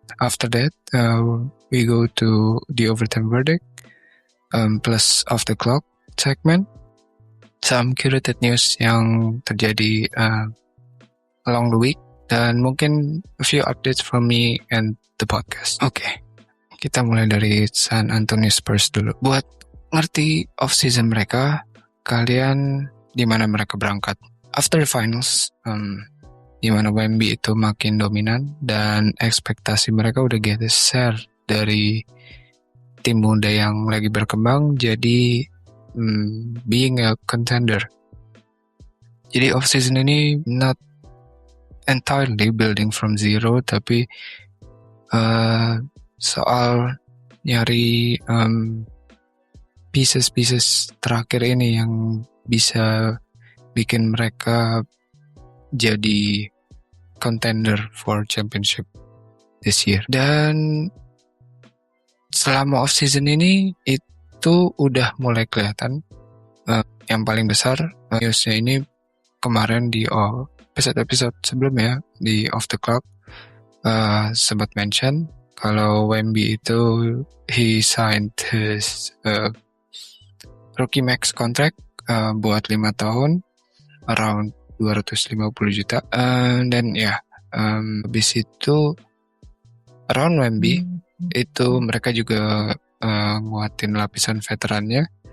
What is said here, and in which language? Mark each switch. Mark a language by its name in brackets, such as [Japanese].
[English] After that, we go to the overtime verdict, plus off the clock segment, some curated news [Indonesian] yang terjadi [English] along the week, [Indonesian] dan mungkin [English] a few updates from me and the podcast. Okay. [Indonesian] Kita mulai dari San Antonio Spurs dulu. Buat ngerti off-season mereka, kalian di mana mereka berangkat. [English] After the finals, [Indonesian] di mana Wemby itu makin dominan dan ekspektasi mereka udah geser dari tim muda yang lagi berkembang jadi [English] being a contender. [Indonesian] Jadi off-season ini [English] not entirely building from zero, [Indonesian] tapi soal nyari pieces terakhir ini yang bisa bikin mereka [English] jadi contender for championship this year. [Indonesian] Dan selama off season ini itu udah mulai kelihatan. Yang paling besar newsnya ini kemarin di episode sebelumnya di Off the Clock sempat mention kalau Wemby itu [English] he signed his rookie max contract [Indonesian] buat 5 tahun around 250 juta dan habis itu around Wemby itu mereka juga nguatin lapisan veterannya.